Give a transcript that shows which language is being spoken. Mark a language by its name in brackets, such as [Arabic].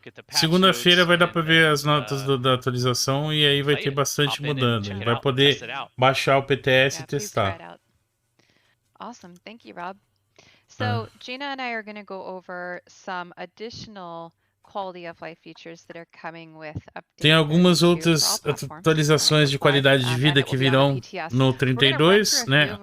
[Portuguese] Segunda-feira vai dar pra ver as notas da atualização e aí vai ter bastante mudando. Ele vai poder baixar o PTS e testar. [English] Awesome, thank you, Rob. So Gina and I are going to go over some additional quality of life features that are coming with updates. [Portuguese] Tem algumas outras atualizações de qualidade de vida que virão no 32, né?